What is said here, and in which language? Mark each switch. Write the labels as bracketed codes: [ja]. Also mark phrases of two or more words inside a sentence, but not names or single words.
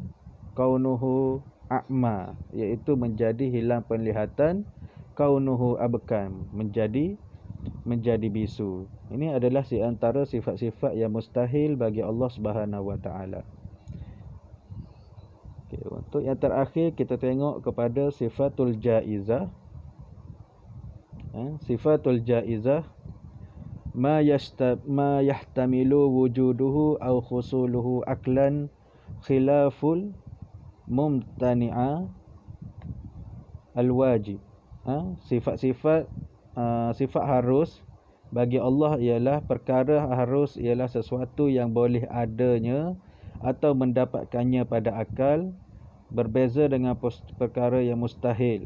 [ar] كونه أعمى, [ms] iaitu menjadi hilang penglihatan. [ar] كونه أبكم, [ms] menjadi bisu. Ini adalah di antara sifat-sifat yang mustahil bagi Allah [ar] سبحانه وتعالى. [ms] Okey, untuk yang terakhir kita tengok kepada [ar] صفات الجائزة. صفات الجائزة، ما يحتمل وجوده أو حصوله عقلا خلاف الممتنع الواجب. [ms] Sifat-sifat sifat harus bagi Allah ialah perkara harus, ialah sesuatu yang boleh adanya atau mendapatkannya pada akal, berbeza dengan perkara yang mustahil.